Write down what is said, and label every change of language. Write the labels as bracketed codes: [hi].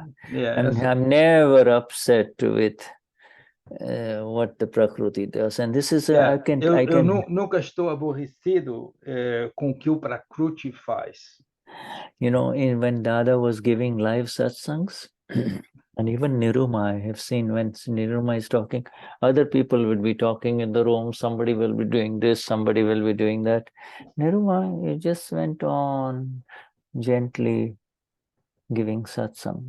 [en] I'm never upset with what the Prakruti does, and this is [pt] eu nunca estou aborrecido com o que o Prakruti faz. [en] You know, when Dada was giving live satsangs, and even Niruma, I have seen when Niruma is talking, other people will be talking in the room, somebody will be doing this, somebody will be doing that. Niruma, it just went on gently giving satsang.